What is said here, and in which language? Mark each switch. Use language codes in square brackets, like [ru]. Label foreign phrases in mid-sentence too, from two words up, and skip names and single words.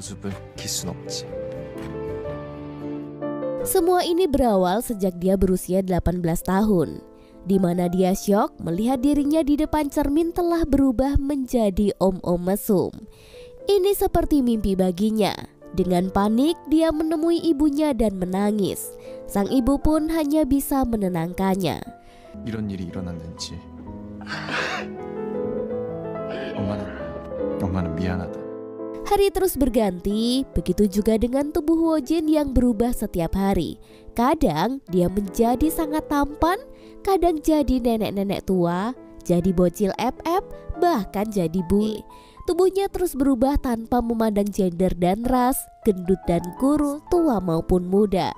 [id] Semua ini berawal sejak dia berusia 18 tahun, di mana dia syok melihat dirinya di depan cermin telah berubah menjadi om-om mesum. Ini seperti mimpi baginya. Dengan panik dia menemui ibunya dan menangis. Sang ibu pun hanya bisa menenangkannya. [ko] 이런 일이 일어났는지 엄마는 미안하다. [id] Hari terus berganti, begitu juga dengan tubuh Woo Jin yang berubah setiap hari. Kadang dia menjadi sangat tampan, kadang jadi nenek-nenek tua, jadi bocil FF, bahkan jadi bule. Tubuhnya terus berubah tanpa memandang gender dan ras, gendut dan kurus, tua maupun muda.